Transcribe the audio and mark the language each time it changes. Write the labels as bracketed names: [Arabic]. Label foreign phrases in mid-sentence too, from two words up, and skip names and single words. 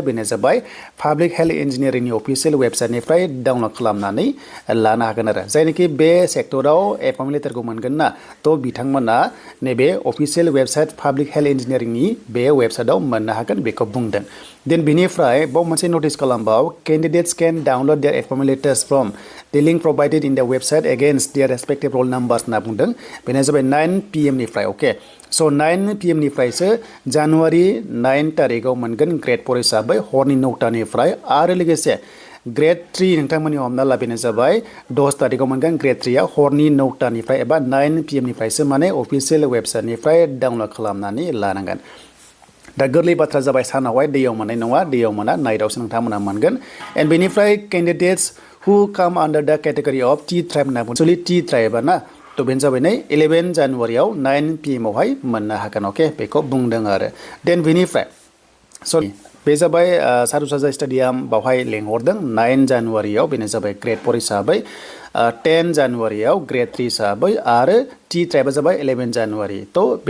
[Bodo] बेनो जाबाय पाब्लिक हेल्थ इन्जिनियारिंनि अफिसियेल वेबसाइटनिफ्राय डाउनलड खालामनानै लानो हागोन आरो जायनोखि बे सेक्टराव [English] appointment letter [Bodo] मोनगोन ना थ' बिथांमोना नैबे [English] official website [Bodo] पाब्लिक हेल्थ इन्जिनियारिंनि बे वेबसाइटआव मोननो हागोन बेखौ बुंदों देन बेनिफ्राय बाव मोनसे नटिस खालामबाव [English] candidates can download their appointment letters from the link provided in the website against their respective roll numbers [Bodo] होनना बुंदों बेनो जाबाय 9 PM निफ्राय ओके स' 9 PM निफ्रायसो जानुवारि 9 तारिखआव मोनगोन ग्रेड 4 हिसाबै हरनि 9टानिफ्राय आरो लोगोसे ग्रेड 3 नोंथांमोननि हमना ला बेनो जाबाय 10 तारिखआव मोनगोन ग्रेड 3 आ हरनि 9टानिफ्राय एबा 9 PM निफ्रायसो माने अफिसियेल वेबसाइटनिफ्राय डाउनलड खालामनानै लानांगोन दा गोरलै बाथ्रा जाबाय सानावहाय दैयाव मोननाय नङा दैयाव मोना नाइटआवसो नोंथांमोना मोनगोन एन्ड बेनिफ्राय [English] candidates who come under the category of T tribe [Bodo] होनना बुङो एक्चुअली T tribe ना थ' बेनो जाबाय नै 11 जानुवारियाव 9 PM आवहाय मोननो हागोन अके बेखौ बुंदों आरो देन बेनिफ्राय सरि बे जाबाय सारुसाजा स्टेडियाम बावहाय लेंहरदों 9 जानुवारियाव बेनो जाबाय ग्रेड 4 हिसाबै 10 जानुवारियाव ग्रेड 3 हिसाबै आरो T ट्राइबा जाबाय 11 जानुवारि थ' बे